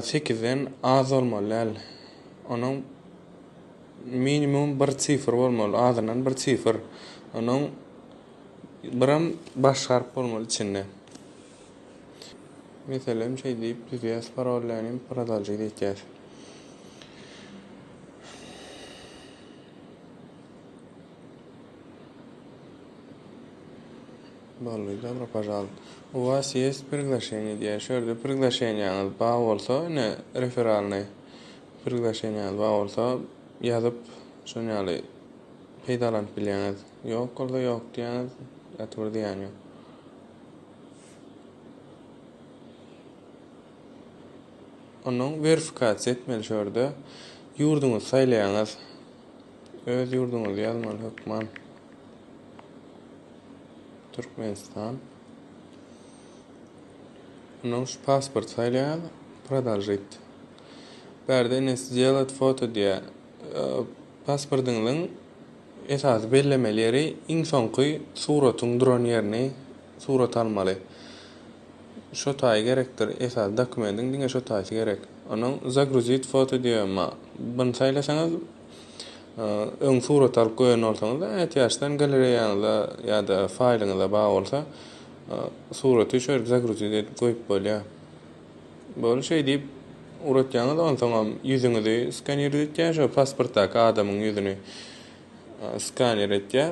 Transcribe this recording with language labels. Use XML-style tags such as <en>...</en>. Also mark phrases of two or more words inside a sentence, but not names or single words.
<tk>8den az bolmaly. Onuň minimum 1 sifir bolmaly. Azynan 1 sifir. Onuň biram baş harp bolmaly içinde. Meselem diýip düzýäs parollaryny продолжи diýýär.</tk> <ru>Добро пожаловать. У вас есть приглашение,</ru> <tk>diýär. Şöyle приглашениýaňyz bar bolsa, referalny приглашениýaňyz bar bolsa, ýazyp şonýaly peýdalanyp bilýäňiz. Ýok bolsa ýok diýäňiz, ýatyr diýän ýok. Onuň verifikasiýa etmeli şöyle ýurduňyzy saýlaýaňyz. Öz ýurduňyzy ýazmaly hökman. Türkmenistan. Onuň şu pasport saýlaýan, продолжить. Berde ne</tk> <ru>сделать фото</ru> <tk>diýär. Pasportyňyň esas bellemeleri iň soňky suratyň duran ýerini surat almaly. Şo taý gerekdir. Esas dokumentiň diňe şo taýsy gerek. Onuň</tk> <ru>загрузить фото</ru> <tk>diýär. Bunu saýlasaňyz öň surat alyp goýan bolsaňyz, ýaşdan galeriýaňyza ýa-da faýlyňyza bar bolsa, suraty şöyle загрузить edip goýup bolýar. Bolu diýip uratýaňyz, onsoň ýüzüňizi skaner edýär, şo pasportdaky adamyň ýüzüni skaner edýär.</tk>